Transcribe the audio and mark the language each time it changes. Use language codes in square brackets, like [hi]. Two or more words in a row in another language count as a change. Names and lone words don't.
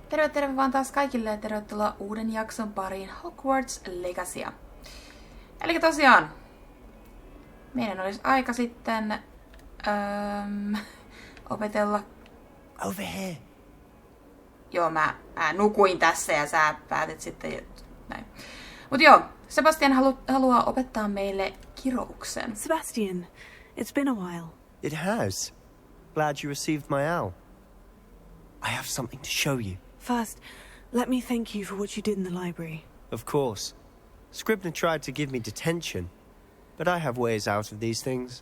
[fi] Terve vaan taas kaikille ja tervetuloa uuden jakson pariin Hogwarts Legacya. Eli tosiaan, meidän olisi aika sitten opetella... [en] Over here. [fi] Joo, mä nukuin tässä ja sä päätit sitten näin. Mut joo, Sebastian haluaa opettaa meille kirouksen. Sebastian, [en] it's been a while. It has. Glad you received my owl. I have something to show you. First, let me thank you for what you did in the library. Of course. Scribner tried to give me detention, but I have ways out of these things.